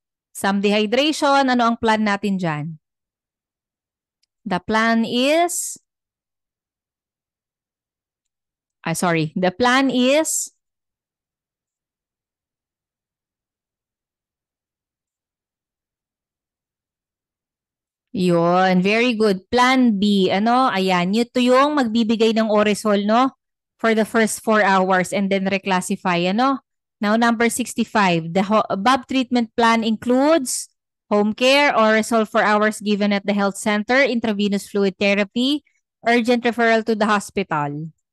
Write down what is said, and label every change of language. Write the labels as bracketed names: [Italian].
[English] Some dehydration. [Filipino] Ano ang plan natin dyan? [English] The plan is, the plan is, yun, very good. [Filipino] Plan B, ano, ayan, ito yung magbibigay ng Oresol, no? [English] For the first 4 hours and then reclassify, ano? Now, number 65, the above treatment plan includes home care, Oresol 4 hours given at the health center, intravenous fluid therapy, urgent referral to the hospital.